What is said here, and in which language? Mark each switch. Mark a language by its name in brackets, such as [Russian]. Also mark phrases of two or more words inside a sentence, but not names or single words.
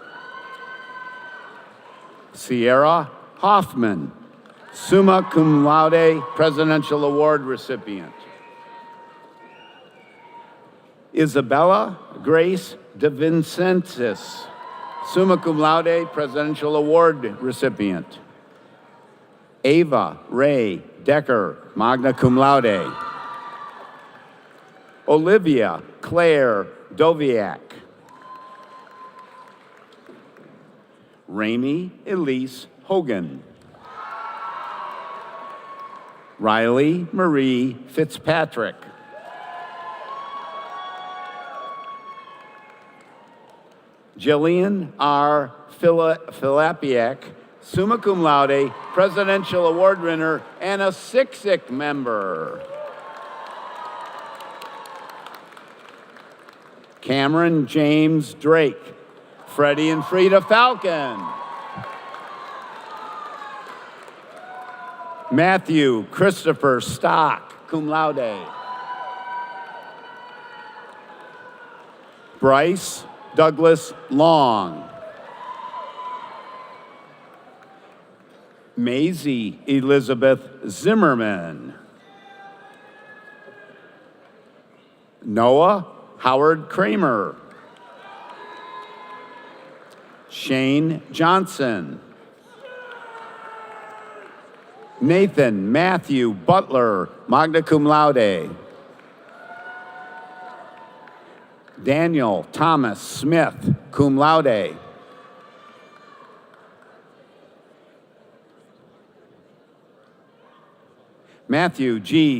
[English] Sierra Hoffman, [Latin] summa cum laude, [English] Presidential Award recipient. Isabella Grace DeVincentis, [Latin] summa cum laude, [English] Presidential Award recipient. Ava Ray Decker, [Latin] magna cum laude. [English] Olivia Claire Doviak. Rami Elise Hogan. Riley Marie Fitzpatrick. Jillian R. Filapiak, [Latin] summa cum laude, [English] Presidential Award winner, and a SICSIC member. Cameron James Drake, Freddie and Frida Falcon. Matthew Christopher Stock, [Latin] cum laude. [English] Bryce Douglas Long. Maisie Elizabeth Zimmerman. Noah Howard Kramer. Shane Johnson. Nathan Matthew Butler, [Latin] magna cum laude. [English] Daniel Thomas Smith, [Latin] cum laude. [English] Matthew G.